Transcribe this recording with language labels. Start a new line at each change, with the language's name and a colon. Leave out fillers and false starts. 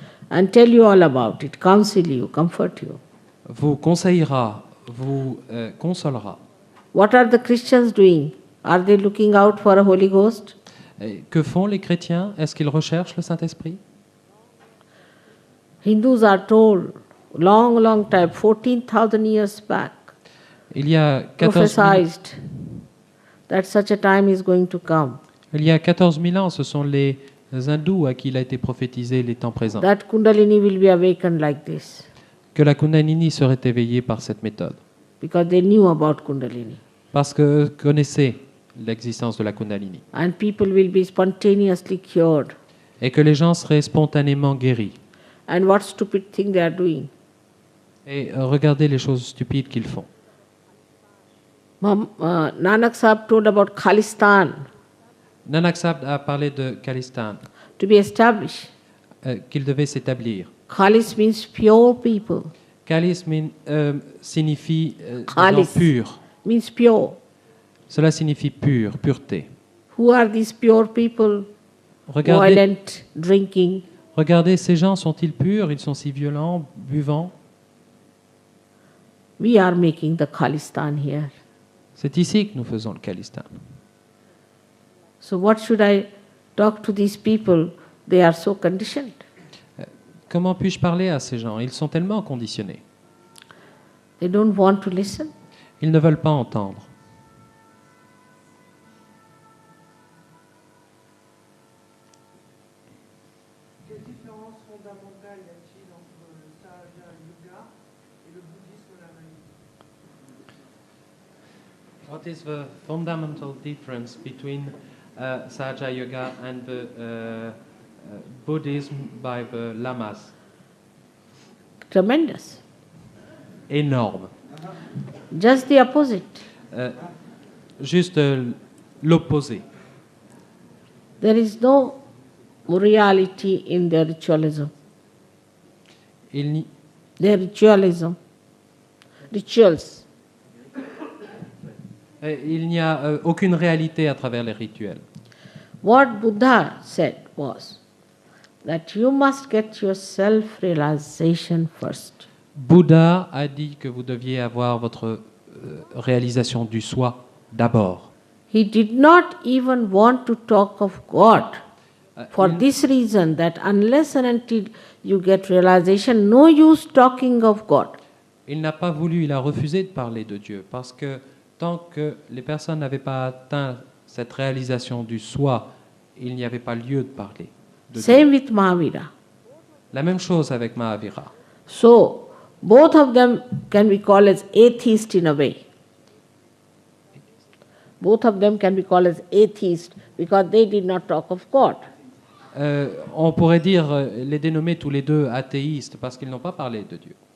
English: And tell you all about it, counsel you, comfort you.
French: vous conseillera, vous consolera.
English: What are the Christians doing? Are they looking out for a Holy Ghost?
French: Et que font les chrétiens? Est-ce qu'ils recherchent le Saint-Esprit?
English: Hindus are told, long time, 14,000 years back,
French: Il y a 14 000,
English: prophesied that such a time is going to come.
French: il y a 14 000 ans, ce sont les hindous à qui il a été prophétisé les temps présents,
English: That Kundalini will be awakened like this,
French: que la Kundalini serait éveillée par cette méthode.
English: because they knew about Kundalini.
French: Parce que connaissez l'existence de la Kundalini.
English: And people will be spontaneously cured.
French: Et que les gens seraient spontanément guéris.
English: And what stupid thing they are doing.
French: Et regardez les choses stupides qu'ils font.
English: Nanak Sahib told about Khalistan
French: Nanak Sahib a parlé de Khalistan,
English: to be established.
French: qu'il devait s'établir.
English: Khalis means pure people.
French: Khalis signifie des gens
English: Khalis
French: purs.
English: means pure.
French: Cela signifie pur, pureté.
English: Who are these pure people?
French: Regardez,
English: Violent, drinking.
French: regardez, ces gens sont-ils purs? Ils sont si violents, buvants.
English: We are making the Khalistan here.
French: C'est ici que nous faisons le Khalistan.
English: So what should I talk to these people? They are so conditioned.
French: Comment puis-je parler à ces gens? Ils sont tellement conditionnés.
English: They don't want to listen.
French: Ils ne veulent pas entendre. Quelle différence fondamentale y a-t-il entre le Sahaja Yoga et le bouddhisme lamaïque?
English: What is the fundamental difference between Sahaja Yoga and the Buddhism by the Lamas? Tremendous.
French: Énorme.
English: Just the opposite.
French: Juste l'opposé.
English: There is no reality in their ritualism. Their ritualism. Rituals.
French: Il n'y a aucune réalité à travers les rituels.
English: What Buddha said was that you must get your self-realization first.
French: Bouddha a dit que vous deviez avoir votre réalisation du soi d'abord.
English: He did not even want to talk of God for this reason, that unless and until you get realization, no use talking of God.
French: Il n'a pas voulu, il a refusé de parler de Dieu parce que tant que les personnes n'avaient pas atteint cette réalisation du soi, il n'y avait pas lieu de parler de Dieu.
English: Same with Mahavira.
French: La même chose avec Mahavira.
English: So, both of them can be called as atheist in a way. Both of them can be called as atheist because they did not talk of God.
French: On pourrait dire les dénommer tous les deux athéistes parce qu'ils n'ont pas parlé de Dieu.